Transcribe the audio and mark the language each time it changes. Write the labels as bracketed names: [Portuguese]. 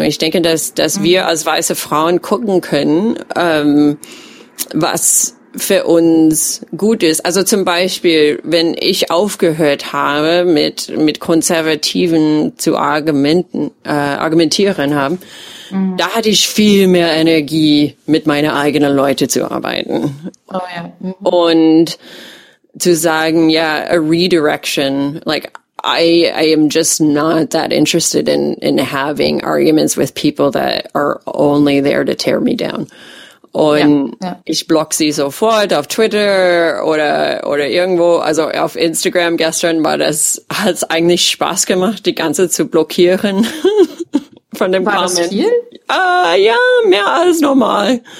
[German] Ich denke, dass wir als weiße Frauen gucken können, was für uns gut ist. Also zum Beispiel, wenn ich aufgehört habe, mit Konservativen zu argumentieren haben, da hatte ich viel mehr Energie, mit meinen eigenen Leuten zu arbeiten. Oh, ja. Und zu sagen, ja, [English] a redirection, like, I am just not that interested in having arguments with people that are only there to tear me down. [German] Und ich block sie sofort auf Twitter oder irgendwo, also auf Instagram gestern hat's eigentlich Spaß gemacht, die ganze zu blockieren. Von dem war Comment. Das viel? Ja, mehr als normal,